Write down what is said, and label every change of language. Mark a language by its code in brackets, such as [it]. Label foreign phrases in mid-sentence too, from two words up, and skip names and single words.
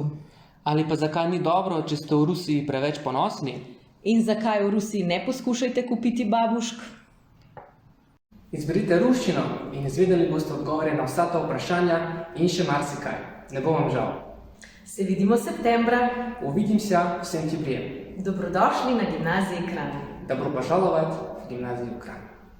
[sl] ali pa zakaj ni dobro, če ste v Rusiji preveč ponosni, in zakaj v Rusiji ne poskušajte kupiti babušk, izberite ruščino in izvedeli boste odgovore na vsa ta vprašanja in še marsikaj. Ne bo vam žal. Se vidimo septembra. [ru] Увидимся, всем тебе. [sl] Dobrodošli na gimnaziji Kranj. [ru] Добро пожаловать в гимназию Кранj.